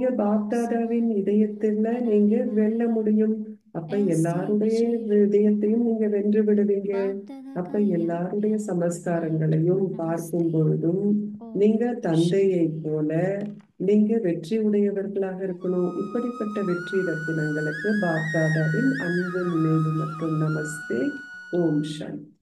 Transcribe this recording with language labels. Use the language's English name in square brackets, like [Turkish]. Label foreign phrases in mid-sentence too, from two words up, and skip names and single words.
[Hindi] को एक [Tamil] பாப்தாதாவின் [Hindi] समान [Tamil] இதயத்துல நீங்க [Hindi] बनाने [Tamil] வெல்ல [Hindi] वाले, [Tamil] முடியும். அப்ப [Hindi] ऐसे [Tamil] எல்லாருடைய [Hindi] विजयी रूप [Tamil] இதயத்தையும் [Hindi] को [Tamil] நீங்க வென்று விடுவீங்க. [Hindi] बाप दादा [Tamil] அப்ப [Hindi] का याद [Tamil] எல்லாருடைய [Hindi] प्यार [Tamil] சமஸ்காரங்களையும் [Hindi] नमस्ते। [Tamil] பார்க்கும் பொழுதும் நீங்க [Hindi] ओम [Tamil] தந்தையை [Hindi] शांति। [Tamil] போல நீங்க வெற்றி உடையவர்களாக இருக்கணும். இப்படிப்பட்ட வெற்றி ரத்தினங்களுக்கு பாப்தாதாவின் அன்பு நினைவு மற்றும் நமஸ்தே. ஓம் சாந்தி.